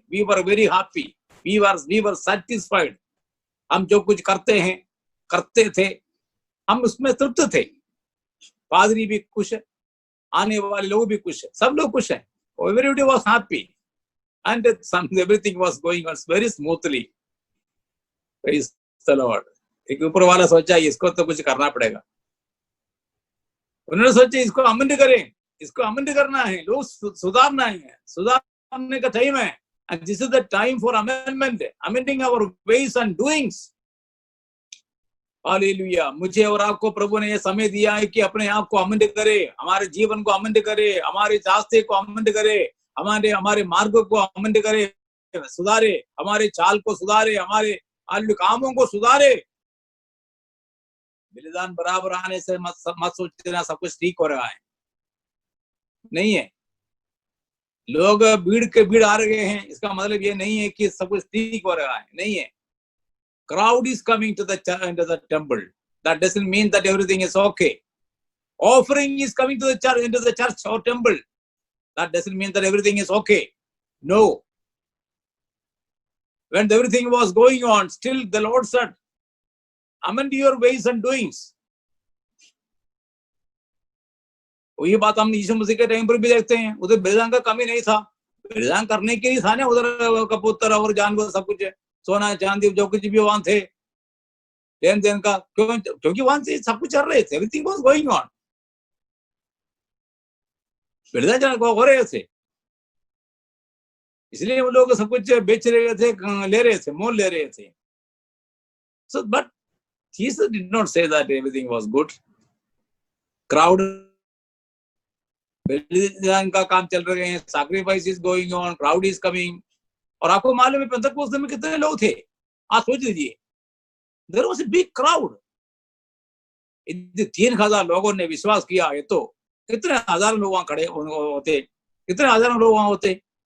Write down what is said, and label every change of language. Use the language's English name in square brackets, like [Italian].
[English] We were very happy, we were satisfied. [Hindi] हम जो कुछ करते थे, हम उसमें तृप्त थे। पादरी भी खुश है, आने वाले लोग भी खुश है, सब लोग खुश है। [English] Everybody was happy and everything was going on very smoothly. Praise the Lord. [Hindi] एक ऊपर वाला सोचा इसको तो कुछ करना पड़ेगा। उन्होंने सोचा इसको अमेंड करें, इसको अमेंड करना है, लोग सुधारना है, सुधारने का टाइम है। [English] And this is the time for amendment, amending our ways and doings. [Hindi] Hallelujah. मुझे और आपको प्रभु ने यह समय दिया है कि अपने आप को अमेंड करे, हमारे जीवन को अमेंड करे, हमारे रास्ते को अमेंड करे, हमारे मार्ग को अमेंड करे, सुधारे, हमारे चाल को सुधारे, हमारे कामों को सुधारे। बलिदान बराबर आने से मत सोचना सब कुछ ठीक हो रहा है, नहीं है। लोग भीड़ आ रहे हैं, इसका मतलब ये नहीं है कि सब कुछ ठीक हो रहा है, नहीं है। [English] Crowd is coming to the temple. That doesn't mean that everything is okay. Offering is coming to the church, into the church or temple. That doesn't mean that everything is okay. No. when everything was going on, still the Lord said, amend your ways and doings. [Hindi] वही बात हम यीशु मसीह के time पर भी देखते हैं, उधर बलिदान का कमी नहीं था, बलिदान करने के लिए था ना, उधर कबूतर और जानवर सब कुछ, सोना चांदी जो कुछ भी वहां थे, लेन देन का, क्योंकि वहां से सब कुछ चल रहे थे, [English] everything was going on, [Hindi] बलिदान हो रहे थे, इसलिए वो लोग सब कुछ बेच रहे थे, ले रहे थे, मोल ले रहे थे. [English] So but Jesus did not say that everything was good. Crowd, [Hindi] बलिदान का काम चल रहे हैं, [English] sacrifice is going on, crowd is coming. [Hindi] और आपको मालूम है पेंटेकोस्ट में कितने लोग थे? आप सोच लीजिए, [English] there was a big crowd. [Hindi] 3,000 लोगों ने विश्वास किया है, तो कितने हजारों लोग वहां खड़े होते, कितने हजारों लोग वहां होते.